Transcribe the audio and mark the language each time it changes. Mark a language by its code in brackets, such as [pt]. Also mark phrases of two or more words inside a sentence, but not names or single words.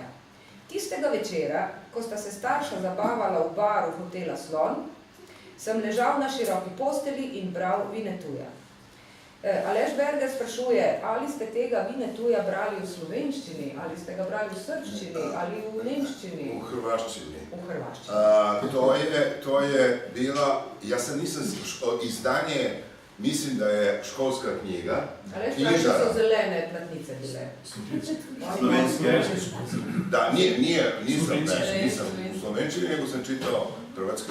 [sl] Tistega večera, ko sta se starša zabavala v baru hotela Slon, sem ležal na široki posteli in bral Vinetuja. Aleš Berger sprašuje, ali ste tega Vinetuja brali v slovenščini, ali ste ga brali v srpščini, ali v nemščini? [sr] U hrvaščini. U hrvaščini. To je bila, ja sam nisam, izdanje, mislim da je školska knjiga. [sl] Aleš pravi, da so zelene platnice bile. Slovenske. [sr] Da, nisam u slovenčini, nego sam čitao hrvatskoj.